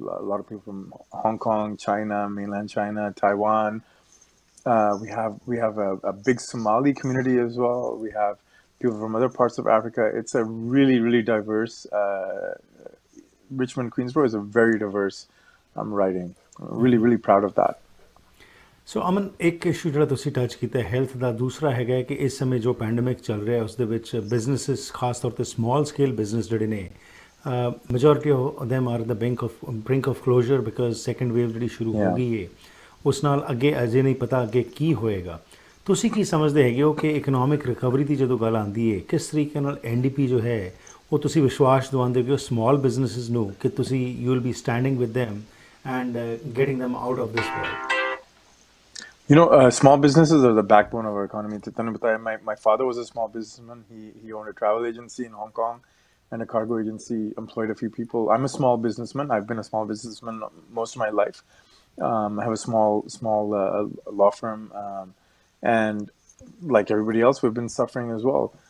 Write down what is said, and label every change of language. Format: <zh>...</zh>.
<en>A lot of people from Hong Kong, China, mainland China, Taiwan. We have a big Somali community as well. We have people from other parts of Africa. It's a really, really diverse. Richmond, Queensborough is a very diverse riding. Really, really proud of that.</en> <pa>ਸੋ ਅਮਨ ਇੱਕ issue ਜਿਹੜਾ ਤੁਸੀਂ touch ਕੀਤਾ health ਦਾ ਦੂਸਰਾ ਹੈਗਾ ਕਿ ਇਸ ਸਮੇਂ ਜੋ ਪੈਂਡੇਮਿਕ ਚੱਲ ਰਿਹਾ ਉਸ ਦੇ ਵਿੱਚ ਬਿਜ਼ਨੈਸਿਸ ਖਾਸ ਤੌਰ ਤੇ ਸਮਾਲ ਸਕੇਲ ਬਿਜ਼ਨਸ ਜਿਹੜੇ ਨੇ</pa> <en>majority of them are the brink of closure because</en> <pa>second wave ਜਿਹੜੀ ਸ਼ੁਰੂ ਹੋ ਗਈ ਹੈ ਉਸ ਨਾਲ ਅੱਗੇ ਅਜੇ ਨਹੀਂ ਪਤਾ ਅੱਗੇ ਕੀ ਹੋਏਗਾ ਤੁਸੀਂ ਕੀ ਸਮਝਦੇ ਹੈਗੇ ਹੋ ਕਿ ਇਕਨੋਮਿਕ ਰਿਕਵਰੀ ਦੀ ਜਦੋਂ ਗੱਲ ਆਉਂਦੀ ਹੈ ਕਿਸ ਤਰੀਕੇ ਨਾਲ ਐਨਡੀਪੀ ਜੋ ਹੈ ਉਹ ਤੁਸੀਂ ਵਿਸ਼ਵਾਸ ਦਿਵਾਉਂਦੇ ਹੋ ਸਮਾਲ ਬਿਜ਼ਨੈਸਿਸ ਨੂੰ ਕਿ ਤੁਸੀਂ</pa> <en>You will be standing with them and getting them out of this world? Small businesses are the backbone of our economy. My father was a small businessman. He owned a travel agency in Hong Kong and a cargo agency, employed a few people. I'm a small businessman. I've been a small businessman most of my life. I have a small law firm. And like everybody else, we've been suffering as well.</en>